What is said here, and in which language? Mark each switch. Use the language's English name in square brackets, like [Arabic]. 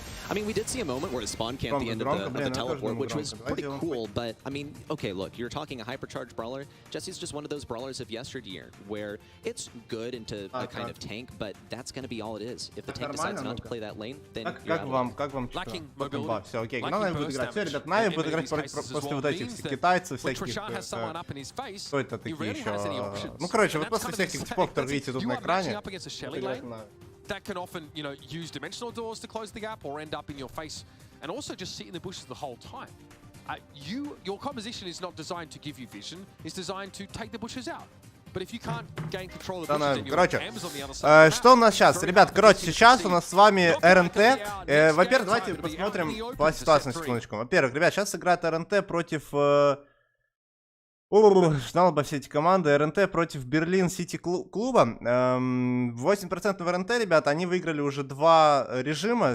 [English] I mean, we did see a moment where it spawn camped the end of the teleport, which was pretty cool, but, I mean, okay, look, you're talking a hypercharged brawler. Jesse's just one of those brawlers of yesteryear, where it's good into a kind of tank, but that's going to be all it is. If the tank decides not to play that lane, then you're out. [Russian] Как вам [English] Lacking mobility. [Russian] Все, окей, Нави будет играть. Все, ребят, Нави будет играть после вот этих китайцев, всяких... Кто это такие еще? Ну, короче, вот после всяких типов, которые видите тут на экране. [English] That can often, you know, use dimensional doors to close the gap or end up in your face and also just sit in the bushes the whole time. Your composition is not designed to give you vision, it's designed to take the bushes out. But if you can't gain control of the bushes, then your Amber's on the other side. [Russian] Что у нас сейчас? Ребят, короче, сейчас у нас с вами РНТ. Во-первых, давайте посмотрим по ситуации на секундочку. Во-первых, ребят, сейчас играет РНТ против... Ждал бы все эти команды. РНТ против Берлин Сити клуба. 8% в РНТ, ребята, они выиграли уже 2 режима.